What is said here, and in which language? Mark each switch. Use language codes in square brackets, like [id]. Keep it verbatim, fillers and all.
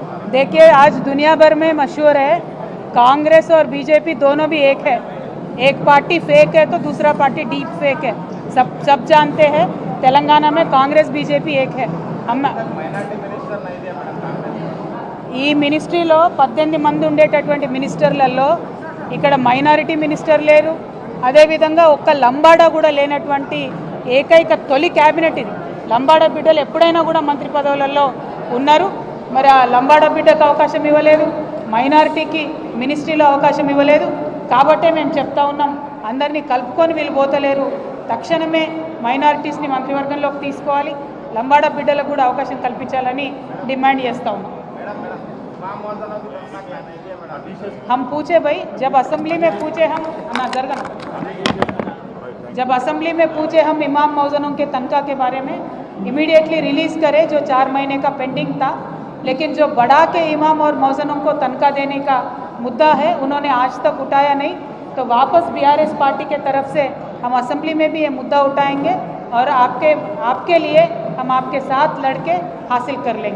[hi] देखिए, आज दुनिया भर में मशहूर है, कांग्रेस और बीजेपी दोनों भी एक है. एक पार्टी फेक है तो दूसरा पार्टी डीप फेक है. सब सब जानते हैं तेलंगाना में कांग्रेस बीजेपी एक है. हम [te] ఈ మినిస్ట్రీలో పద్దెనిమిది మంది ఉండేటటువంటి మినిస్టర్లలో ఇక్కడ మైనారిటీ మినిస్టర్ లేరు, అదేవిధంగా ఒక్క లంబాడా కూడా లేనటువంటి ఏకైక తొలి క్యాబినెట్ ఇది. లంబాడా బిడ్డలు ఎప్పుడైనా కూడా మంత్రి పదవులలో ఉన్నారు. మరి ఆ లంబాడా బిడ్డకు అవకాశం ఇవ్వలేదు, మైనారిటీకి మినిస్ట్రీలో అవకాశం ఇవ్వలేదు. కాబట్టే మేము చెప్తా ఉన్నాం, అందరినీ కలుపుకొని వీళ్ళు పోతలేరు, తక్షణమే మైనారిటీస్ని మంత్రివర్గంలోకి తీసుకోవాలి, లంబాడా బిడ్డలకు కూడా అవకాశం కల్పించాలని డిమాండ్ చేస్తూ ఉన్నాం. [hi] हम पूछे भाई, जब असेंबली में पूछे हम ना जरगना. जब असेंबली में पूछे हम इमाम मौजनों के तनख्वाह के बारे में, इमीडिएटली रिलीज़ करे जो चार महीने का पेंडिंग था, लेकिन जो बढ़ा के इमाम और मौजनों को तनख्वाह देने का मुद्दा है उन्होंने आज तक उठाया नहीं, तो वापस बीआरएस पार्टी के तरफ से हम असेंबली में भी ये मुद्दा उठाएंगे और आपके आपके लिए हम आपके साथ लड़के हासिल कर लेंगे।